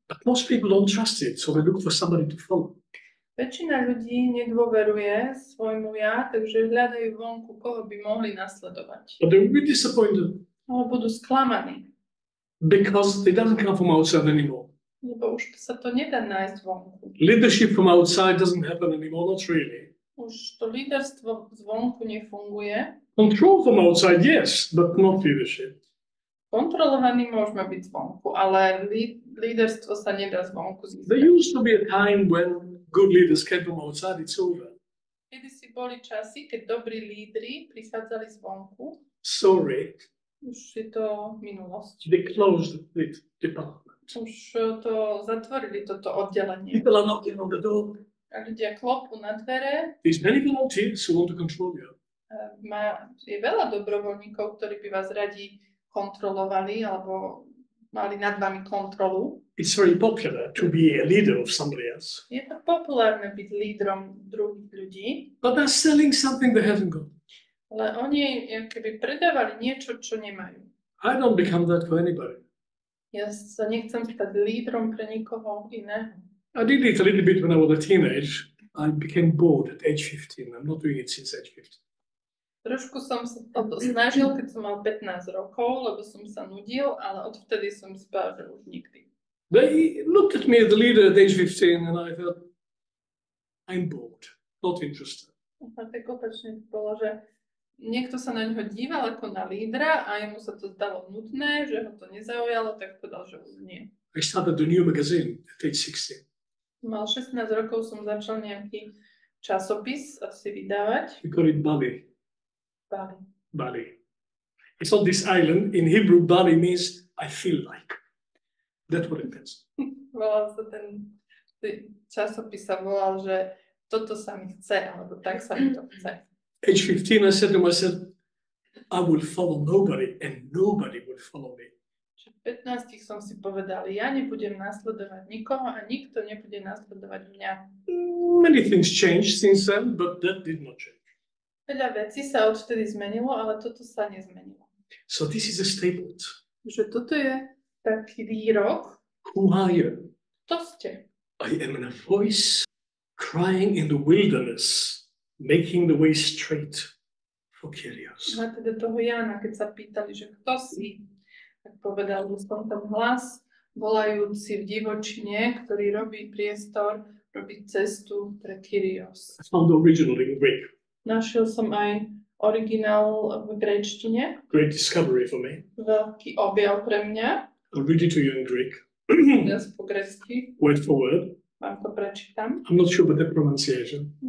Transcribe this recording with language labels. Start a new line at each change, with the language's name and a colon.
English: But most people don't trust it, so they look for somebody to follow.
Slovak: Väčšina ľudí nedôveruje svojmu ja, takže hľadajú vonku, koho by mohli nasledovať.
English: But they will be disappointed.
Slovak: Ale budú sklamaní.
English: because it doesn't come from outside anymore.
Slovak: Lebo už sa to nedá nájsť vonku.
English: Leadership from outside doesn't happen anymore, not really.
Slovak: Už to líderstvo zvonku nefunguje.
English: Control from outside, yes, but not leadership.
Slovak: Kontrolovaní môžeme byť zvonku, ale líderstvo sa nedá zvonku
English: There
Slovak: získať.
English: used to be a time when good leaders came from outside, it's over.
Slovak: Kedy si boli časy, keď dobrí lídri prichádzali zvonku,
English: Sorry,
Slovak: už je to minulosť.
English: they closed the department.
Slovak: Už to zatvorili, toto oddelenie.
English: People are knocking on the door.
Slovak: A ľudia klopú na dvere.
English: There's many volunteers who want to control you.
Slovak: Je veľa dobrovoľníkov, ktorí by vás radi kontrolovali alebo mali nad vami kontrolu.
English: It's very popular to be a leader of somebody else.
Slovak: Je to populárne byť lídrom druhých ľudí,
English: But they're selling something they haven't got.
Slovak: ale oni keby predávali niečo, čo nemajú.
English: I don't become that for anybody.
Slovak: Ja sa nechcem stať lídrom pre nikoho iného.
English: I did it a little bit when I was a teenage. I became bored at age 15. I'm not doing it since age 15.
Slovak: Trošku som sa to snažil, keď som mal 15 rokov, lebo som sa nudil, ale odvtedy som si povedal, že už nikdy.
English: They looked at me as the leader at age 15 and I thought, I'm bored, not interested.
Slovak: A tak opačne bolo, že niekto sa na ňoho díval ako na lídra a jemu sa to zdalo nudné, že ho to nezaujalo, tak povedal, že už nie.
English: I started a new magazine at age 16.
Slovak: Mal 16 rokov, som začal nejaký časopis asi vydávať.
English: We call it Bali. Bali. Bali. It's on this island. In Hebrew, Bali means I feel like. That's what it means.
Slovak: Volal sa ten časopis sa volal, že toto sa mi chce, alebo tak sa mi to chce.
English: Age 15, I said to myself, I will follow nobody and nobody will follow me.
Slovak: V 15 som si povedal, ja nebudem nasledovať nikoho a nikto nebude nasledovať mňa.
English: Many things changed since then, but that did not change.
Slovak: Veľa vecí sa odvtedy zmenilo, ale toto sa nezmenilo.
English: So this is a statement.
Slovak: Že toto je taký výrok.
English: Who are you?
Slovak: To ste.
English: I am a voice crying in the wilderness, making the way straight for Kyrios.
Slovak: A teda toho Jána, keď sa pýtali, že kto si, tak povedal, že som ten hlas volajúci v divočine, ktorý robí priestor, robí cestu pre Kyrios.
English: I found the original in Greek.
Slovak: Našiel som aj originál v gréčtine.
English: Great discovery for me.
Slovak: Veľký objav pre mňa.
English: I'll read it to you in Greek,
Slovak: Teraz po grécky
English: word for word.
Slovak: vám to prečítam.
English: I'm not sure about the pronunciation.